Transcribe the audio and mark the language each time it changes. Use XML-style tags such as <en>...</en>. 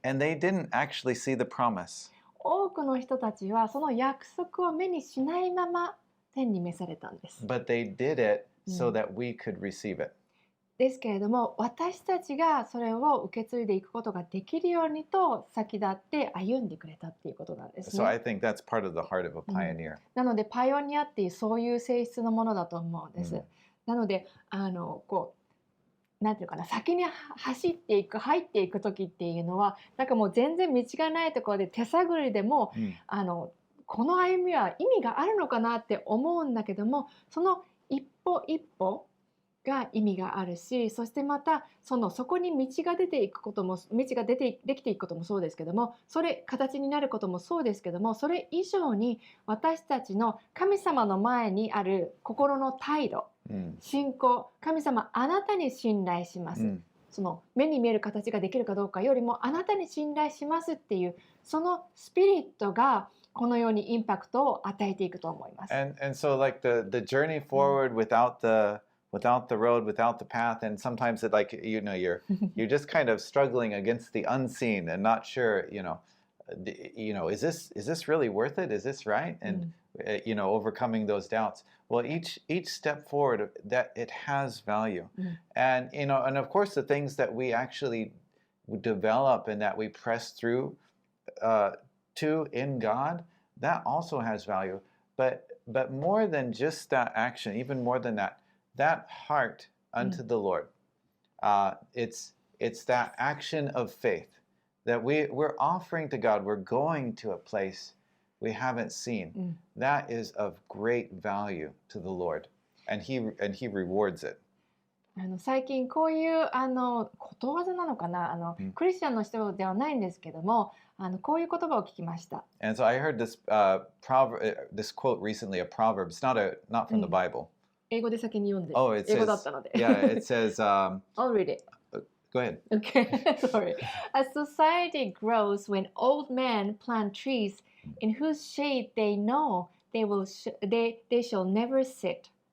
<en>and they didn't actually see the promise,</en> <ja>多くの人たちはその約束を目にしないまま天に召されたんです。</ja> <en>but they did it so うん、 that we could receive it.</en> <ja>ですけれども、私たちがそれを受け継いでいくことができるようにと先立って歩んでくれたっていうことなんですね。</ja> <en>So I think that's part of the heart of a pioneer.</en> <ja>なのでパイオニアっていうそういう性質のものだと思うんです。うん、なのでなんていうかな、先に走っていく入っていく時っていうのはなんかもう全然道がないところで手探りでも、この歩みは意味があるのかなって思うんだけども、その一歩一歩が意味があるし、そしてまたそこに道が出ていくことも、道ができていくこともそうですけども、それ形になることもそうですけども、それ以上に私たちの神様の前にある心の態度、信仰、神様あなたに信頼します、その目に見える形ができるかどうかよりもあなたに信頼しますっていうそのスピリットがこのようにインパクトを与えていくと思います。</ja> <en>And so like the journey forward without the road, without the path, and sometimes it like you're just kind of struggling against the unseen and not sure, is this really worth it? Is this right? And overcoming those doubts. Well, each step forward that it has value. And and of course the things that we actually develop and that we press through to in God, that also has value. But more than just that action, even more than that heart unto the Lord, it's that action of faith that we're offering to God. We're going to a place we haven't seen. That is of great value to the Lord, and He rewards it.</en> <ja>最近こういうことわざなのかな、クリスチャンの人ではないんですけども、こういう言葉を聞きました。</ja> <en>And so I heard this this quote recently, a proverb. It's not from the Bible.</en> <ja>英語で先に読んで、</ja> <en>Oh, it</en> <ja>英語だ</ja> <en>says</en> <ja>ったので。</ja> <en>yeah, it says I'll read it. Go ahead. Okay, sorry. A society grows when old men plant trees in whose shade they know they shall never sit.</en>